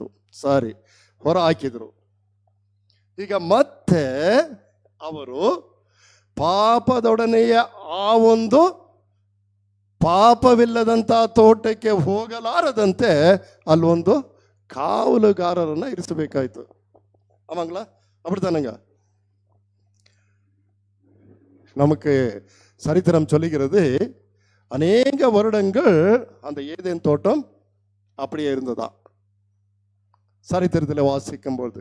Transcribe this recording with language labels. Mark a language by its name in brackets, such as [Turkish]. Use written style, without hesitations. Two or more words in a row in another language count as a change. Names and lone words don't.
[Kannada] ಸರಿ, ಹೊರ ಹಾಕಿದ್ರು. ಈಗ ಮತ್ತೆ ಅವರು ಪಾಪದೊಡನೆಯ ಆ ಒಂದು ಪಾಪವಿಲ್ಲದಂಥ ತೋಟಕ್ಕೆ ಹೋಗಲಾರದಂತೆ ಅಲ್ಲೊಂದು ಕಾವಲುಗಾರರನ್ನ ಇರಿಸಬೇಕಾಯ್ತು. [Tamil] ஆமாங்களா? அப்படித்தானுங்க. நமக்கு சரித்திரம் சொல்லுகிறது, அநேக வருடங்கள் அந்த ஏதேன் தோட்டம் அப்படியே இருந்ததா சரித்திரத்தில் வாசிக்கும் பொழுது.